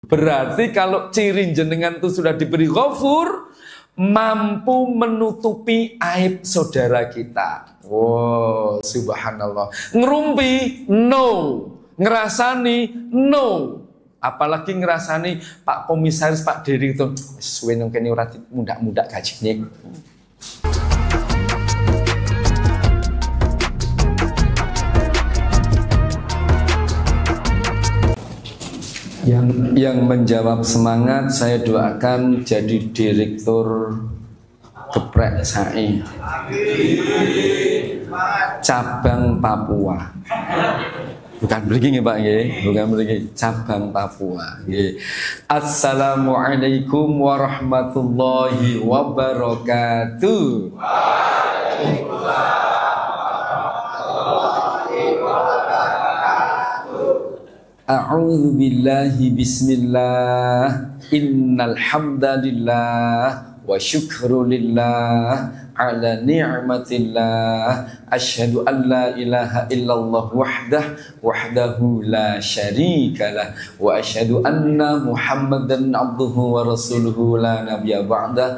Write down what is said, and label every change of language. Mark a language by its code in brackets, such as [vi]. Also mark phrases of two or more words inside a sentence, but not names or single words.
[id] Berarti kalau ciri jenengan itu sudah diberi ghafur, mampu menutupi aib saudara kita. Wow, subhanallah. Ngerumpi, [jv] no. Ngerasani, no. Apalagi ngerasani Pak Komisaris, Pak Diri itu suwe nang kene ora mundak-mundak gajine. [id] Yang menjawab semangat, saya doakan jadi direktur Geprek SAI cabang Papua. Bukan begini Pak, bukan begini, cabang Papua. [ar] السلام عليكم ورحمة الله وبركاته. أعوذ بالله بسم الله إن الحمد لله والشكر لله على نعمة الله أشهد أن لا إله إلا الله وحده لا شريك له وأشهد أن محمدا عبده ورسوله لا نبي بعده.